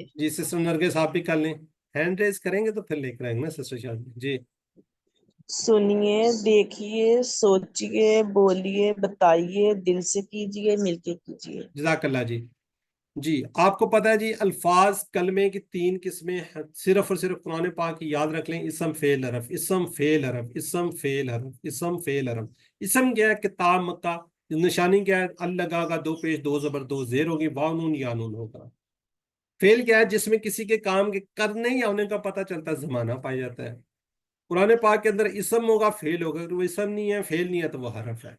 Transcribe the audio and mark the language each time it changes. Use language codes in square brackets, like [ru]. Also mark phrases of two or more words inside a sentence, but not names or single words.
[ur] جی سسٹر نرگس آپ بھی کر لیں. ہینڈ ریز کریں گے تو پھر لے کر آئیں گے نا سسٹر شاہد. جی سنیے، دیکھیے، سوچیے، بولیے، بتائیے، دل سے کیجیے، مل کے کیجیے. [ar] جزاک اللہ [ur] جی. جی آپ کو پتہ ہے جی، الفاظ کلمے کی 3 قسمیں صرف اور صرف قرآن پاک کی یاد رکھ لیں. اسم فعل حرف، اسم فعل حرف، اسم فعل حرف، اسم فعل حرف. اسم کیا ہے؟ کتاب مکہ. نشانی کیا ہے؟ الگا کا 2 پیش 2 زبر 2 زیر ہوگی، واو نون یا نون ہوگا. فعل کیا ہے؟ جس میں کسی کے کام کے کرنے یا ہونے کا پتہ چلتا ہے، زمانہ پایا جاتا ہے. قرآن پاک کے اندر اسم ہوگا، فعل ہوگا. اگر وہ اسم نہیں ہے، فعل نہیں ہے، تو وہ حرف ہے.